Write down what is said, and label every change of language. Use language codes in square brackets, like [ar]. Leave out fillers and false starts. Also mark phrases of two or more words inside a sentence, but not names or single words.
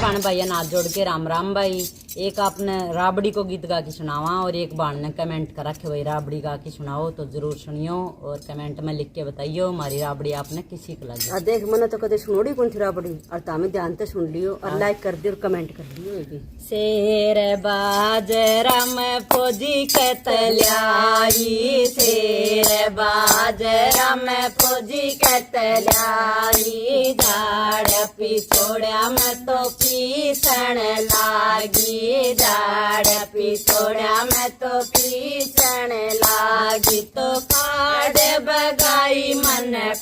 [bgc] भाई हाथ जोड़ के राम राम भाई। एक आपने राबड़ी को गीत गा के सुनावा और एक बाण ने कमेंट कर रखे भाई राबड़ी गा के सुनाओ, तो जरूर सुनियो और कमेंट में लिख के बताइयो हमारी राबड़ी आपने किसी को लगी। देख मैंने तो कदे सुनोड़ी कौन थी राबड़ी और तामे ध्यान से सुन लियो और लाइक कर दियो और कमेंट कर दियो। शेर बाजरा में फौजी कतलाई, शेर बाजरा में फौजी कतलाई, झाड़ पिछोड़ा में तो पीसण लागी, झाड़ पिछोड़ा में तो पीसण लागी, तो काड बगाई मन